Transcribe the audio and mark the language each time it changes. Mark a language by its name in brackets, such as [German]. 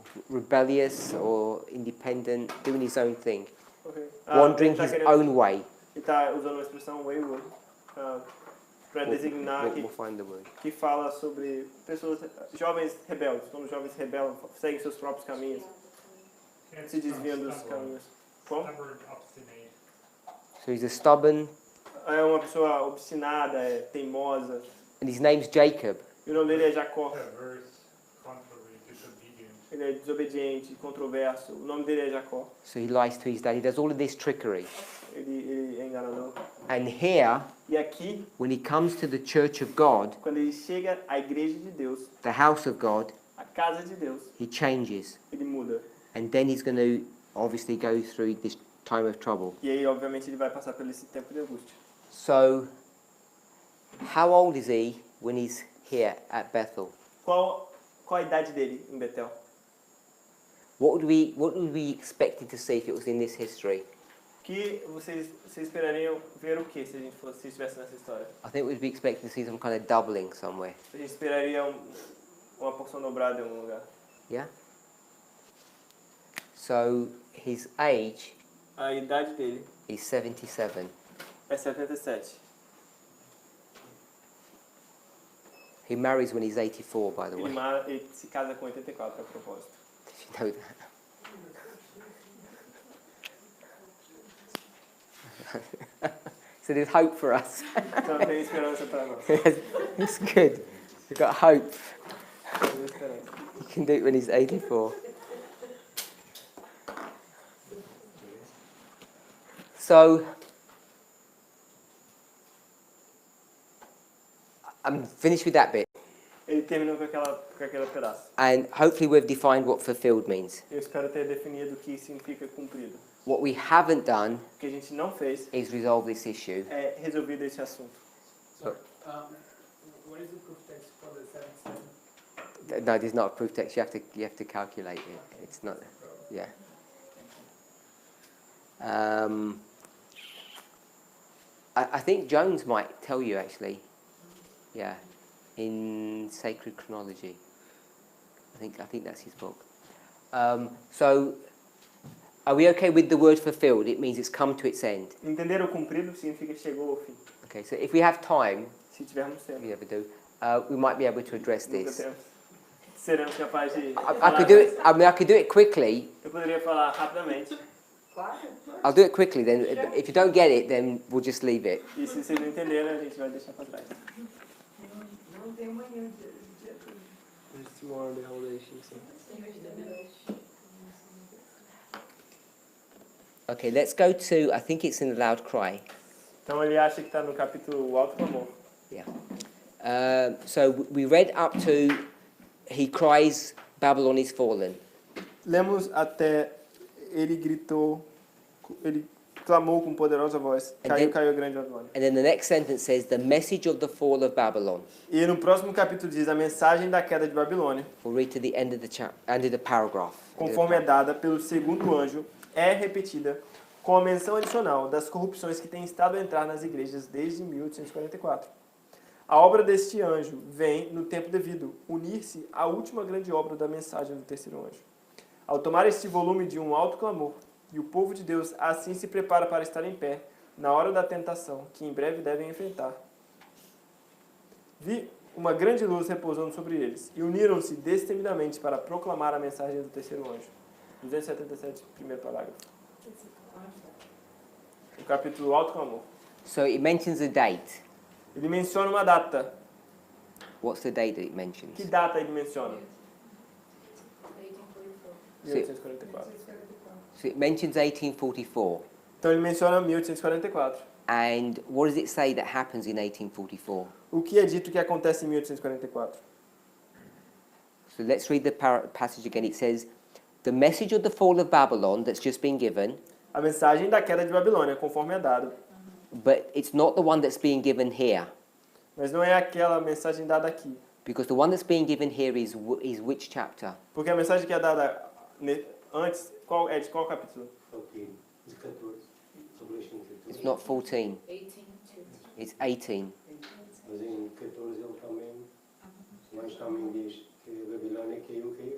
[English] Rebellious or independent, doing his own thing. Okay. Wandering his own way. [Portuguese] Ele está usando uma expressão wayward para designar [English] We'll find the word. [Portuguese] que fala sobre pessoas, jovens rebeldes. Quando os jovens rebelam, seguem seus próprios caminhos, se desviam dos caminhos. Como? [English] Stubborn, obstinate. So he's a stubborn, [Portuguese] É uma pessoa obstinada, é teimosa. [English] and his name's Jacob. [Portuguese] E o nome dele é Jacó. [English] Perverse, contrary, disobedient. [Portuguese] Ele é desobediente, controverso. O nome dele é Jacó. [English] So he lies to his dad. He does all of this trickery. [Portuguese] Ele é enganador. [English] And here, [Portuguese] E aqui, [English] when he comes to the church of God, [Portuguese] quando ele chega à igreja de Deus, [English] the house of God, [Portuguese] a casa de Deus, [English] he changes. [Portuguese] ele muda. [English] And then he's going to obviously go through this time of trouble. [Portuguese] E aí, obviamente, ele vai passar por esse tempo de angústia. [English] So, how old is he when he's here at Bethel? [Portuguese] Qual a idade dele em Betel? [English] What would we expect to see if it was in this history? [Portuguese] Que vocês esperariam ver o que se a gente se estivesse nessa história? [English] I think we'd be expecting to see some kind of doubling somewhere. [Portuguese] A gente esperaria uma porção dobrada em algum lugar. [English] Yeah? So, his age [Portuguese] A idade dele [English] is 77. [Portuguese] é 77. [English] He marries when he's 84, by the way. [Portuguese] Ele se casa com 84, a propósito. [English] Did you know that? So there's hope for us. [Portuguese] Então tem esperança para nós. [English] It's good. We've got hope. [Portuguese] Tem esperança. [English] He can do it when he's 84. So, I'm finished with that bit. [Portuguese] Ele terminou com aquele pedaço. [English] And hopefully we've defined what fulfilled means. [Portuguese] Eu espero ter definido o que significa cumprido. [English] What we haven't done [Portuguese] O que a gente não fez [English] is resolve this issue. [Portuguese] é resolver esse assunto. [English] So, what is the proof text for the 77? No, there's not a proof text. You have to calculate it. It's not. Yeah. I think Jones might tell you actually. Yeah, in Sacred Chronology. I think that's his book. So Are we okay with the word fulfilled? It means it's come to its end. [Portuguese] Entenderam? Cumprido significa que chegou ao fim. [English] Okay, so if we have time, [Portuguese] Se tivermos tempo. [English] we never do, we might be able to address [Portuguese] Nunca [English] this. [Portuguese] temos. Seremos capazes de [English] I [Portuguese] falar [English] could do [Portuguese] disso. [English] it. I mean, I could do it quickly. [Portuguese] Eu poderia falar rapidamente. [English] I'll do it quickly. Then, if you don't get it, then we'll just leave it. [Portuguese] E se vocês não entenderem, a gente vai deixar para trás. Não tem manhã de [English] It's more the relation, sim. Okay, let's go to. I think it's in the loud cry. [Portuguese] Então ele acha que está no capítulo O Alto Clamor. [English] So we read up to. He cries, Babylon is fallen. [Portuguese] Lemos até ele gritou, ele clamou com poderosa voz. Caiu, caiu a grande Babilônia. [English] And then the next sentence says, the message of the fall of Babylon. [Portuguese] E no próximo capítulo diz a mensagem da queda de Babilônia, [English] We'll read to the end of the end of the paragraph. [Portuguese] conforme é dada pelo segundo anjo, é repetida com a menção adicional das corrupções que têm estado a entrar nas igrejas desde 1844. A obra deste anjo vem, no tempo devido, unir-se à última grande obra da mensagem do terceiro anjo. Ao tomar este volume de um alto clamor, e o povo de Deus assim se prepara para estar em pé, na hora da tentação, que em breve devem enfrentar. Vi uma grande luz repousando sobre eles, e uniram-se destemidamente para proclamar a mensagem do terceiro anjo. 277, primeiro parágrafo. O capítulo Alto Clamor. [English] So it mentions a date. [Portuguese] Ele menciona uma data. [English] What's the date that it mentions? [Portuguese] Que data ele menciona? [English] 1844. [Portuguese] 1844. [English] So it mentions 1844. [Portuguese] Então ele menciona 1844. [English] And what does it say that happens in 1844? [Portuguese] O que é dito que acontece em 1844? [English] So let's read the passage again. It says, the message of the fall of Babylon that's just been given, [Portuguese] A mensagem da queda de Babilônia, conforme é dado. [English] but it's not the one that's being given here. [Portuguese] Mas não é aquela mensagem dada aqui. [English] Because the one that's being given here is which chapter? [Portuguese] Porque a mensagem que é dada antes, qual é de qual capítulo? [English] 14, de 14, Revelation 14. It's not 14, 18 it's 18. [Portuguese] Mas em 14 ele também, o anjo também diz que a Babilônia caiu.